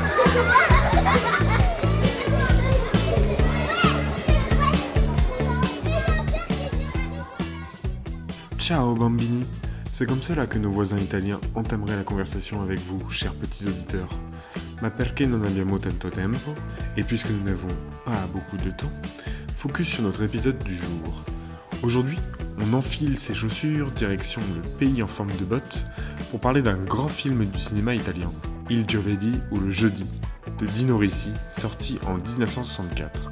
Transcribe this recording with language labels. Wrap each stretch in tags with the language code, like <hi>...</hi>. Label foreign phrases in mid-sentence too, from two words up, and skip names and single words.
<it>Ciao bambini,</it> <fr>c'est comme cela que nos voisins italiens entameraient la conversation avec vous, chers petits auditeurs.</fr> <it>Ma perché non abbiamo tanto tempo,</it> <fr>et puisque nous n'avons pas beaucoup de temps, focus sur notre épisode du jour. Aujourd'hui, on enfile ses chaussures, direction le pays en forme de botte, pour parler d'un grand film du cinéma italien, Il Giovedì ou Le Jeudi, de Dino Risi, sorti en 1964.</fr>